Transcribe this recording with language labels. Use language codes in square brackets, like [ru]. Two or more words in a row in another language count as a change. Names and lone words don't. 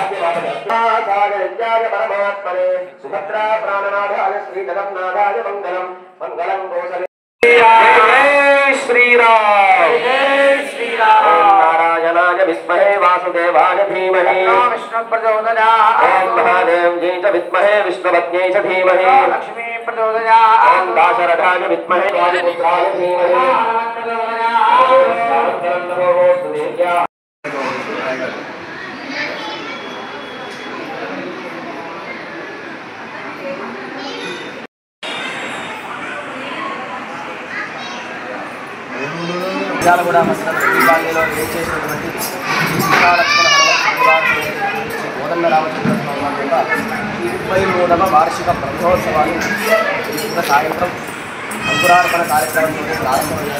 [sa] परमात्मने सुभद्रा प्राणनाथाय श्री जगन्नाथाय मंगलम मंगलम कौशले श्रीराम नारायणाय विद्महे वासुदेवाय धीमहि विष्णु प्रचोदयात् ओम महादेव जी च विद्महे विष्णुपत्न्यै च धीमहि लक्ष्मी प्रचोदयात् ओम दाशरथाय विद्महे वायुपुत्राय धीमहि प्रचोदयात् [te] కూడా మసల ప్రతిపాలనలో చేసినటువంటి సీతాలక్ష్మణ కోదండ రామచంద్ర స్వామి వారి యొక్క 23వ వార్షిక బ్రహ్మోత్సవాలు ఈరోజు సాయంత్రం అంకురార్పణ కార్యక్రమంతో ప్రారంభమయ్యాయి.